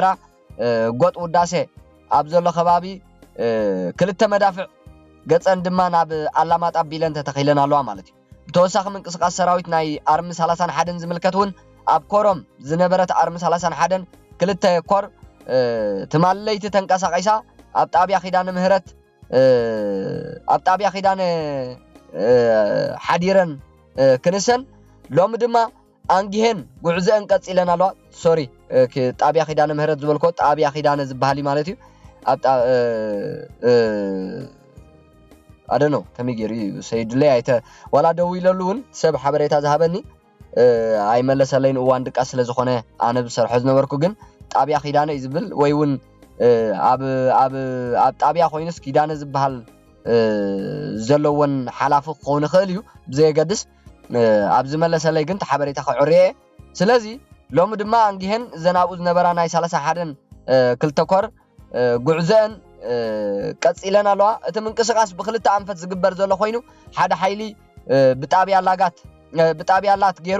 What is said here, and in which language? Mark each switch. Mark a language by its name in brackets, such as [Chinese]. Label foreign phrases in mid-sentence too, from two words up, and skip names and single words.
[Tigrinya] ጎጥ ውዳሴ ኣብ ዘሎ ከባቢ ክልተ መዳፍዕ ገጸን ድማ ናብ ኣላማጣ ቢለን ተተኺለን ኣለዋ ማለት እዩ ብተወሳኺ ምንቅስቃስ ሰራዊት ናይ ኣርሚ 31 ዝምልከቱን ኣብ ኮሮም ዝነበረት ኣርሚ 31 ክልተ ኮር ትማለይቲ ተንቀሳቂሳ ኣብ ጣብያ ኺዳነ ምህረት ኣብ ጣብያ ኺዳነ ሓዲረን ክንሰን ሎሚ ድማ አንጊሄን ጉዕዘን ቀጽለን ኣለዋ ሶሪ ጣብያ ኺዳነ ምህረት ዝበልኮ ጣብያ ኺዳነ ዝበሃል ማለት እዩ ኣብ [English] I don't know [Tigrinya] ከመይ ሰይድለይ አይተ ወላ ደው ይለሉን ሰብ ሓበሬታ ዝሃበኒ ኣይመለሰለይን እዋን ድቃ ስለ ዝኾነ ኣነ ብሰርሖ ዝነበርኩ ግን ጣብያ ኺዳነ ይዝብል ወይውን ኣብ ጣብያ ኮይንስ ኪዳነ ዝበሃል ዘለውን ሓላፍ ክኸውን ይኽእል እዩ ብዘይገድስ ኣብ ዝመለሰለይ ግን ሓበሬታ ከዕርየ ስለዚ ሎሚ ድማ አንጊሄን ዘናብኡ ዝነበራ ናይ 31 ክልተ ኮር ጉዕዘን ቀጽለን ኣለዋ እቲ ምንቅስቃስ ብክልተ አንፈት ዝግበር ዘሎ ኮይኑ ሓደ ሓይሊ ብጣብያ ላት ገይሩ